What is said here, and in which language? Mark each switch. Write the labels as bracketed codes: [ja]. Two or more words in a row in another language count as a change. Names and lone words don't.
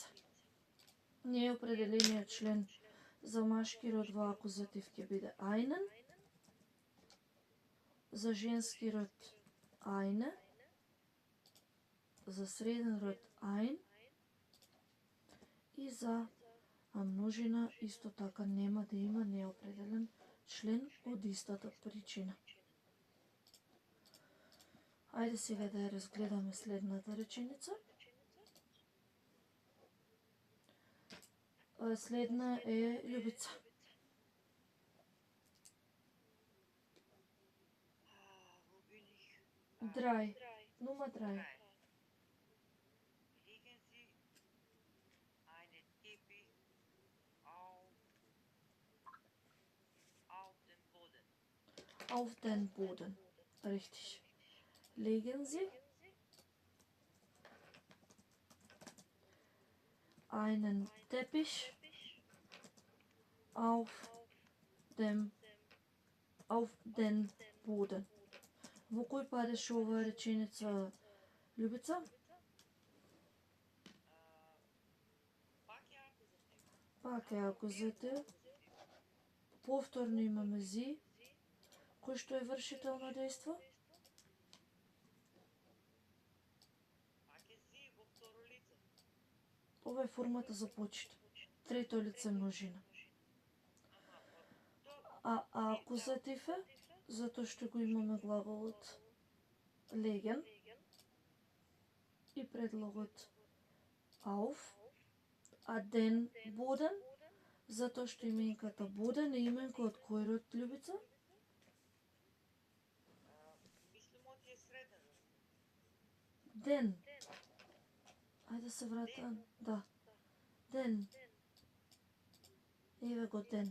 [mk] Неопределениот член за машки род во акузатив ќе биде einen, за женски род eine, за среден род ein и за множина исто така нема да има неопределен член од истата причина. Ајде сега да ја разгледаме следната реченица. Следна е Љубица. [de] Wo bin ich? Drei. Nummer 3. Legen Sie einen Teppich auf den Boden. Auf den Boden. Richtig. Legen Sie einen Teppich auf den Boden. [mk] Во кој падеше оваа реченица, Љубица? Пак е акузатив. Повторно имаме зи, кој што е вршител на дејство. Ова е формата за почит. Трето лице множина. А акузатив е, затоа што го имаме глаголот legen и предлогот auf, а [de] den Boden, [mk] затоа што именката Boden е именко од кој род, Љубица? Мислимо ти е среден. Den. Ајде се вратам. Да. Den. Еве го den.